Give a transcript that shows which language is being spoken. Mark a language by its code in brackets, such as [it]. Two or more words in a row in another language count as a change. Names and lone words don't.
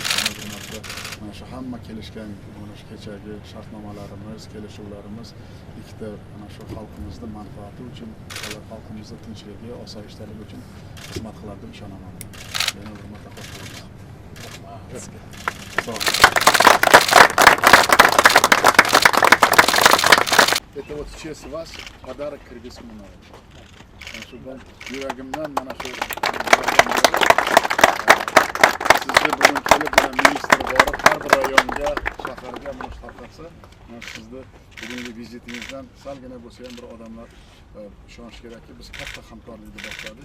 [uz] Yana bir marta mana shu hamma kelishgan mana shu kechagi shartnomalarimiz, kelishuvlarimiz ikkita mana shu xalqimizning manfaati uchun, xalqimizning tinchligi, osoyishtaligi uchun xizmat qiladi deb ishonaman. Yana bir marta xush kelibsiz. [tr] Sağ olun. [ru] Это вот в честь вас подарок кыргызскому народу. [uz] Shu ben yuragimdan mana shu sizga bugun kelib mana ministr borib har bir rayonga, shaharga mana shu tarqatsa, mana sizni bugungi vizitingizdan salgina bo'lsa ham bir odamlar ishonish kerakki, biz katta hamkorlikni boshladik.